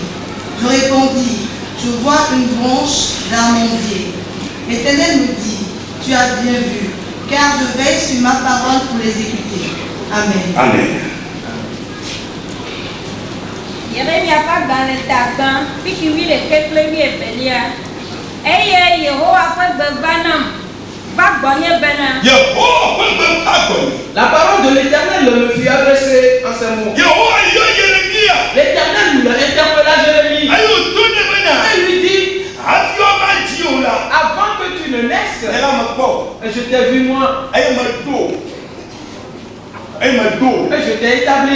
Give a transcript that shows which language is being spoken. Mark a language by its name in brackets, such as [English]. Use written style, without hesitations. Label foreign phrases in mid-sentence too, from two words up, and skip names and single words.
[French] Je répondis, je vois une branche d'amandier. L'Éternel me dit, tu as bien vu, car je veille sur ma parole pour l'exécuter. Amen. Amen. Jérémie a pas dans le tabac, puis qui vit les quelques béliers. [Ewe] Eye Yehowa ƒe gbegba nam va gbɔnye bena. [French] La parole de l'Éternel me fut adressée en ces mots. L'Éternel nous interpella Jérémie. Et lui dit, avant que tu ne naisses, je t'ai vu moi. Et je t'ai établi.